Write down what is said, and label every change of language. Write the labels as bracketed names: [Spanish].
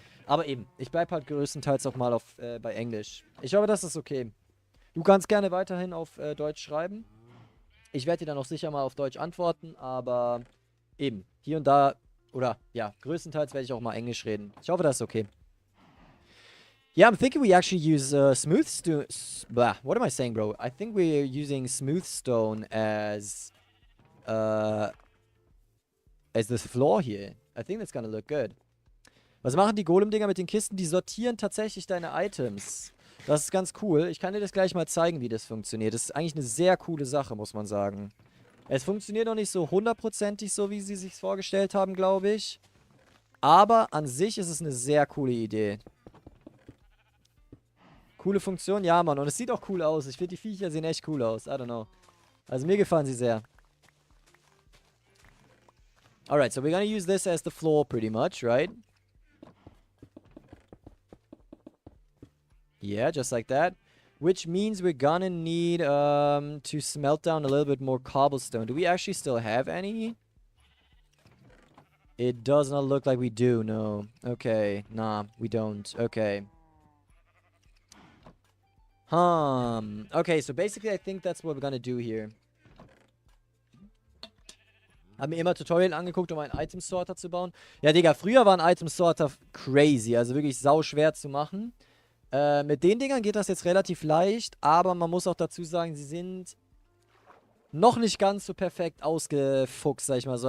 [German] Aber eben, ich bleibe halt größtenteils auch mal bei Englisch. Ich hoffe, das ist okay. Du kannst gerne weiterhin auf Deutsch schreiben. Ich werde dir dann auch sicher mal auf Deutsch antworten, aber eben, hier und da, oder ja, größtenteils werde ich auch mal Englisch reden. Ich hoffe, das ist okay. [English] Yeah, I'm thinking we actually use smooth stone. What am I saying, bro? I think we're using smooth stone as the floor here. I think that's gonna look good. [German] Was machen die Golem-Dinger mit den Kisten? Die sortieren tatsächlich deine Items. Das ist ganz cool. Ich kann dir das gleich mal zeigen, wie das funktioniert. Das ist eigentlich eine sehr coole Sache, muss man sagen. Es funktioniert noch nicht so hundertprozentig so, wie sie sich vorgestellt haben, glaube ich. Aber an sich ist es eine sehr coole Idee. Coole Funktion, ja, Mann. Und es sieht auch cool aus. Ich finde, die Viecher sehen echt cool aus. [English] I don't know. [German] Also mir gefallen sie sehr. [English] Alright, so we're gonna use this as the floor pretty much, right? Yeah, just like that. Which means we're gonna need to smelt down a little bit more cobblestone. Do we actually still have any? It does not look like we do, no. Okay, nah, we don't. Okay. Okay, so basically I think that's what we're gonna do here. [German] Hab mir immer Tutorial angeguckt, um einen Item Sorter zu bauen. Ja, Digga, früher war ein Item Sorter crazy, also wirklich sau schwer zu machen. Mit den Dingern geht das jetzt relativ leicht, aber man muss auch dazu sagen, sie sind noch nicht ganz so perfekt ausgefuchst, sag ich mal so.